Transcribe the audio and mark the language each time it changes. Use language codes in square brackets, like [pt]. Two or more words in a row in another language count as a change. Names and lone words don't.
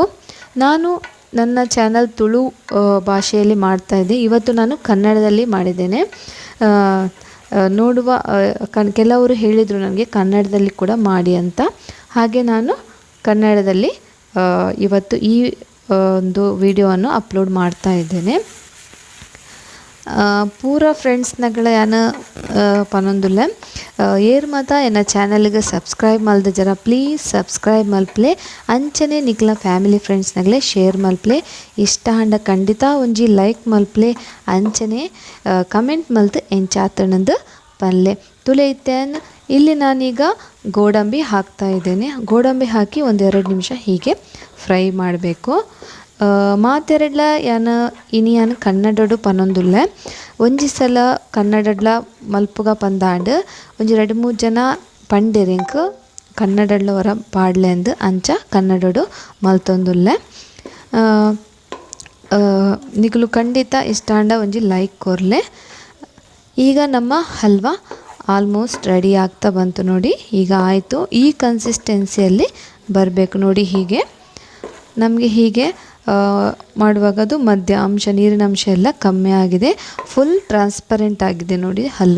[kn] ನಾನು ನನ್ನ ಚಾನಲ್ ತುಳು ಭಾಷೆಯಲ್ಲಿ ಮಾಡ್ತಾಯಿದ್ದೆ, ಇವತ್ತು ನಾನು ಕನ್ನಡದಲ್ಲಿ ಮಾಡಿದ್ದೇನೆ. ನೋಡುವ ಕೆಲವರು ಹೇಳಿದರು ನನಗೆ ಕನ್ನಡದಲ್ಲಿ ಕೂಡ ಮಾಡಿ ಅಂತ. ಹಾಗೆ ನಾನು ಕನ್ನಡದಲ್ಲಿ ಇವತ್ತು ಈ ಒಂದು ವಿಡಿಯೋವನ್ನು ಅಪ್ಲೋಡ್ ಮಾಡ್ತಾ ಇದ್ದೇನೆ. [tcy] ಪೂರ ಫ್ರೆಂಡ್ಸ್ನಗಳ ಯಾನ ಪನೊಂದುಲ್ಲೆ ಏರ್ಮತ ಎನ್ನ ಚಾನಲ್ಗೆ ಸಬ್ಸ್ಕ್ರೈಬ್ ಮಲ್ದೆ ಜರ [en] please subscribe [tcy] ಮಲ್ಪ್ಲೆ, ಅಂಚನೆ ನಿಕ್ಲ ಫ್ಯಾಮಿಲಿ ಫ್ರೆಂಡ್ಸ್ನಗಲೆ ಶೇರ್ ಮಲ್ಪ್ಲೆ, ಇಷ್ಟ ಹಂಡ ಖಂಡಿತ ಒಂಜಿ ಲೈಕ್ ಮಲ್ಪ್ಲೆ, ಅಂಚನೆ ಕಮೆಂಟ್ ಮಲ್ತು ಎಂಚಾತಣಂದು ಪಲ್ಲೆ ತುಲೆ ಇತ್ತೇನ್. [kn] ಇಲ್ಲಿ ನಾನೀಗ ಗೋಡಂಬಿ ಹಾಕ್ತಾ ಇದ್ದೇನೆ. ಗೋಡಂಬಿ ಹಾಕಿ 1-2 ನಿಮಿಷ ಹೀಗೆ ಫ್ರೈ ಮಾಡಬೇಕು. [tcy] ಮಾತೆರಡ್ಲ ಯಾನ ಇನಿ ಯಾನು ಕನ್ನಡಡು ಪನೊಂದುಲ್ಲೆ, ಒಂಜಿ ಸಲ ಕನ್ನಡಡ್ಲ ಮಲ್ಪುಗ ಪಂದಾಂಡ್ ಒಂಜಿ 2-3 ಜನ ಪಂಡೆರಿಂಕ್ ಕನ್ನಡಡ್ಲ ಹೊರ ಪಾಡ್ಲೆ ಅಂದು ಅಂಚ ಕನ್ನಡಡು ಮಲ್ತೊಂದುಲ್ಲೆ. ನಿಕುಲು ಖಂಡಿತ ಇಷ್ಟಾಂಡ ಒಂಜಿ ಲೈಕ್ ಕೊರ್ಲೆ. [kn] ಈಗ ನಮ್ಮ ಹಲ್ವ [en] almost ready [kn] ಆಗ್ತಾ ಬಂತು ನೋಡಿ. ಈಗ ಆಯಿತು, ಈ ಕನ್ಸಿಸ್ಟೆನ್ಸಿಯಲ್ಲಿ ಬರಬೇಕು ನೋಡಿ. ಹೀಗೆ ನಮಗೆ ಹೀಗೆ ಮಾಡುವಾಗ ಅದು ಮಧ್ಯ ಅಂಶ, ನೀರಿನ ಅಂಶ ಎಲ್ಲ ಕಮ್ಮಿ ಆಗಿದೆ, [en] full transparent [kn] ಆಗಿದೆ ನೋಡಿ ಹಲ್ವ.